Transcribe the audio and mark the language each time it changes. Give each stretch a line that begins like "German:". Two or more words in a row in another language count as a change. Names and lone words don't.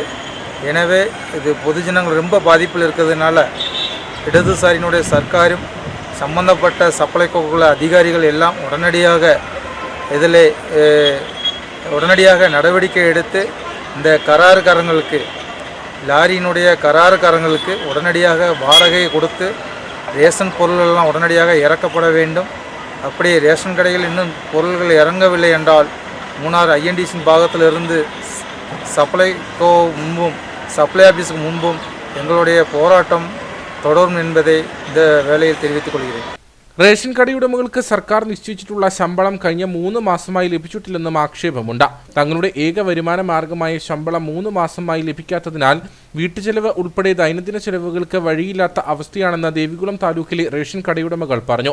Tamil: எனவே இது பொதுஜனங்கள் ரொம்ப பாதிப்பில் இருக்கிறதுனால இடதுசாரியினுடைய சர்க்காரும் சம்பந்தப்பட்ட சப்ளைகோக்குள்ள அதிகாரிகள் எல்லாம் உடனடியாக நடவடிக்கை எடுத்து இந்த கராறுக்காரங்களுக்கு, லாரியினுடைய கராறுக்காரங்களுக்கு உடனடியாக வாடகை கொடுத்து ரேஷன் பொருள்களெல்லாம் உடனடியாக இறக்கப்பட வேண்டும். அப்படி ரேஷன் கடையில் இன்னும் பொருள்கள் இறங்கவில்லை என்றால் மூணார் INDC பாகத்திலிருந்து சப்ளைகோ முன்பும் சப்ளை ஆஃபீஸுக்கு முன்பும் எங்களுடைய போராட்டம் தொடரும் என்பதை இந்த வேளையில் தெரிவித்துக் கொள்கிறேன்.
Malayalam: റേഷൻ കടയുടമകൾക്ക് സർക്കാർ നിശ്ചയിച്ചിട്ടുള്ള ശമ്പളം കഴിഞ്ഞ 3 മാസമായി ലഭിച്ചിട്ടില്ലെന്നും ആക്ഷേപമുണ്ട്. തങ്ങളുടെ ഏക വരുമാന മാർഗമായ ശമ്പളം 3 മാസമായി ലഭിക്കാത്തതിനാൽ വീട്ടുചെലവ് ഉൾപ്പെടെ ദൈനംദിന ചെലവുകൾക്ക് വഴിയില്ലാത്ത അവസ്ഥയാണെന്ന് ദേവികുളം താലൂക്കിലെ റേഷൻ കടയുടമകൾ പറഞ്ഞു.